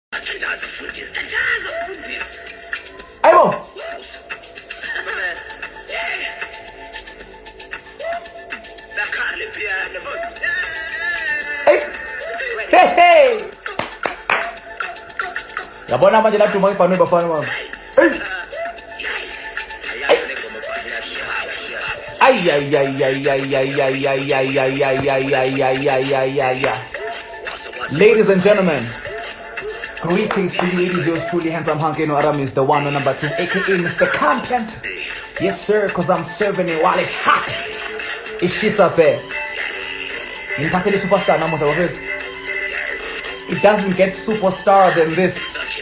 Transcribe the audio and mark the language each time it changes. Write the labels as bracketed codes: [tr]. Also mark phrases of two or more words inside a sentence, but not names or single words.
[zu] Ayo! Hey! Hey! Yabona manje la tuma ipano bafana mama. Hey! Ay ay ay ay ay ay ay ay ay ay ay ay ay ay ay ay ay ay. [en] Ladies and gentlemen, greetings to you. It is yours truly, handsome Hanky no Aramis, the one on number 2, aka Mr. Content. Yes, sir, cause I'm serving it while it's hot. It's shit up there. You can't say the superstar no more. It doesn't get superstar than this.